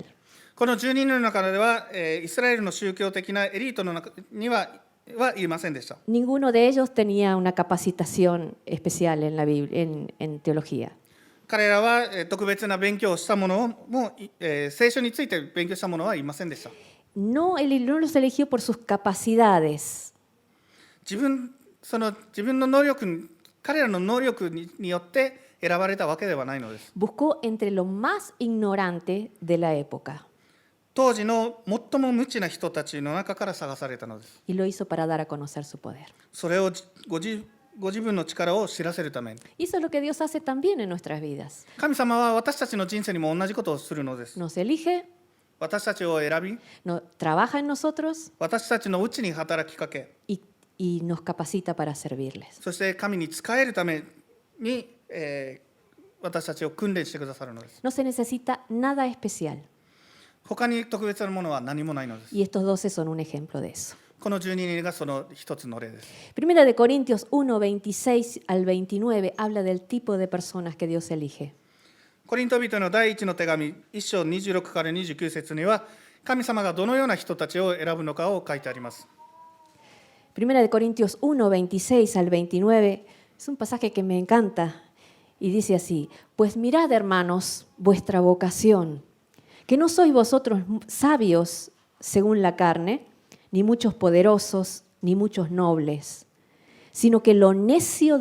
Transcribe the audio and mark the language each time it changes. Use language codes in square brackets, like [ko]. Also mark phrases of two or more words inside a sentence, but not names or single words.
[ja] この12人の中では、イスラエルの宗教的なエリートの中にはいませんでした。 [es] Ninguno de ellos tenía una capacitación especial en la Biblia, en teología. [ja] 彼らは特別な勉強をした者も、聖書について勉強した者はいませんでした。 [es] No los eligió por sus capacidades. [ja] 自分の能力、彼らの能力によって選ばれたわけではないのです。 [es] Buscó entre lo más ignorante de la época [ja] 当時の最も無知な人たちの中から探されたのです。 [es] y lo hizo para dar a conocer su poder. [ja] それをご自分の力を知らせるために。 [es] Y eso es lo que Dios hace también en nuestras vidas. [ja] 神様は私たちの人生にも同じことをするのです。 [es] Nos elige, [ja] 私たちを選び、 [es] trabaja en nosotros [ja] 私たちのうちに働きかけ、 [es] y nos capacita para servirles. [ja] そして神に仕えるために、私たちを訓練してくださるのです。 [es] No se necesita nada especial. [ja] 他に特別なものは何もないのです。 [es] Y estos 12 son un ejemplo de eso. [ja] この12人がその一つの例です。 [es] Primera de Corintios 1, 26 al 29 habla del tipo de personas que Dios elige. [ja] コリント人の第一の手紙1章26から29節には、神様がどのような人たちを選ぶのかを書いてあります。 [es] Primera de Corintios 1, 26 al 29 es un pasaje que me encanta y dice así: Pues mirad, hermanos, vuestra vocación, que no sois vosotros sabios según la carne, ni muchos poderosos, ni muchos nobles, sino que lo necio